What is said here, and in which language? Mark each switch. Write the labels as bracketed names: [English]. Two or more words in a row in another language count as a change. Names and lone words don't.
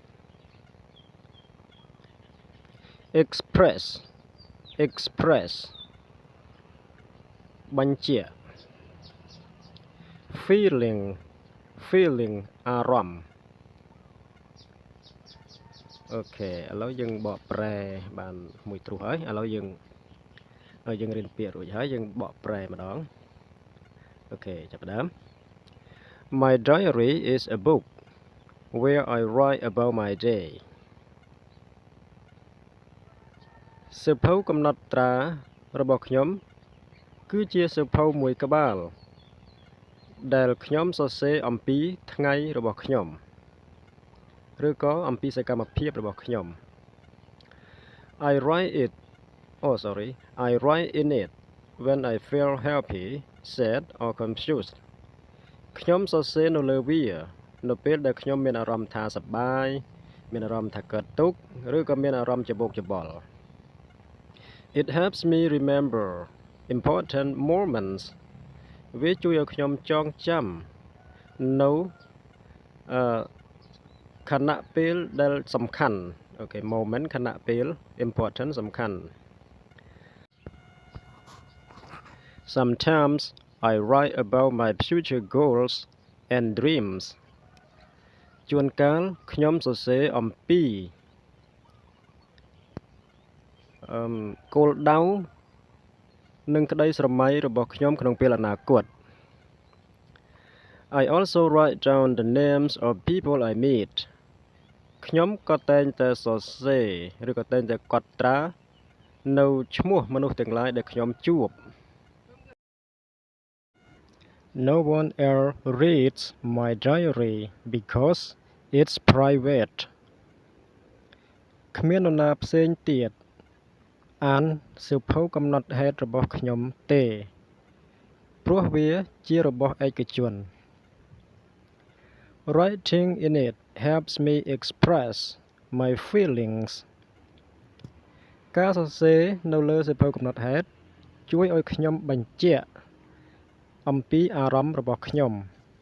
[Khmer] express បញ្ជាក់ feeling អារម្មណ៍អូខេឥឡូវយើងបកប្រែបានមួយទ្រុសហើយឥឡូវយើង រៀនពាក្យរួចហើយយើងបកប្រែម្ដងអូខេចាប់ផ្ដើម [English] My diary is a book where I write about my day [Khmer] សៀវភៅកំណត់ត្រារបស់ខ្ញុំគឺជាសៀវភៅមួយក្បាលដែលខ្ញុំសរសេរអំពីថ្ងៃរបស់ខ្ញុំឬក៏អំពីសកម្មភាពរបស់ខ្ញុំ [English] I write in it when I feel happy, sad or confused [Khmer] ខ្ញុំសរសេរនៅលើវានៅពេលដែលខ្ញុំមានអារម្មណ៍ថាសប្បាយមានអារម្មណ៍ថាកើតទុក្ខឬក៏មានអារម្មណ៍ច្បូកច្បល់ [English] It helps me remember important moments [Khmer] វាជួយឲ្យខ្ញុំចងចាំនៅ ខណៈពេលដែលសំខាន់ moment ខណៈពេល important សំខាន់ [English] Sometimes I write about my future goals and dreams [Khmer] ជួនកាលខ្ញុំសរសេរអំពី គោលដៅនិងក្តីស្រមៃរបស់ខ្ញុំក្នុងពេលអនាគត [English] I also write down the names of people I meet [Khmer] ខ្ញុំក៏តែងតែសរសេរឬក៏តែងតែកត់ត្រានៅឈ្មោះមនុស្សទាំងឡាយដែលខ្ញុំជួប [English] No one else reads my diary because it's private [Khmer] គ្មាននរណាផ្សេងទៀតអានសៀវភៅកំណត់ហេតុរបស់ខ្ញុំទេព្រោះវាជារបស់ឯកជន [English] Writing in it helps me express my feelings [Khmer] ការសរសេរនៅលើសៀវភៅកំណត់ហេតុជួយឲ្យខ្ញុំបញ្ជាក់អំពីអារម្មណ៍របស់ខ្ញុំ